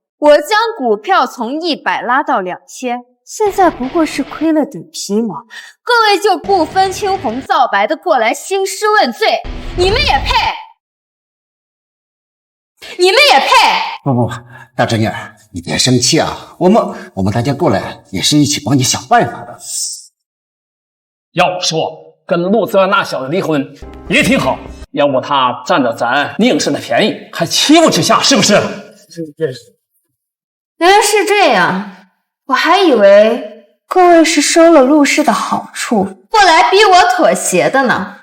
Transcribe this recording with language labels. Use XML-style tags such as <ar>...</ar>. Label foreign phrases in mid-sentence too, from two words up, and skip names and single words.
<zh>我將股票從100拉到2000，現在不過是虧了點皮毛，各位就不分青紅皂白的過來興師問罪，你們也配？你們也配？不，大侄女，你別生氣啊，我們大家過來也是一起幫你想辦法的。要不說跟陸澤安那小子離婚也挺好，要不他佔着咱寧氏的便宜，還欺負之下，是不是？原來是這樣，我還以為各位是收了陸氏的好處，過來逼我妥協的呢。</zh>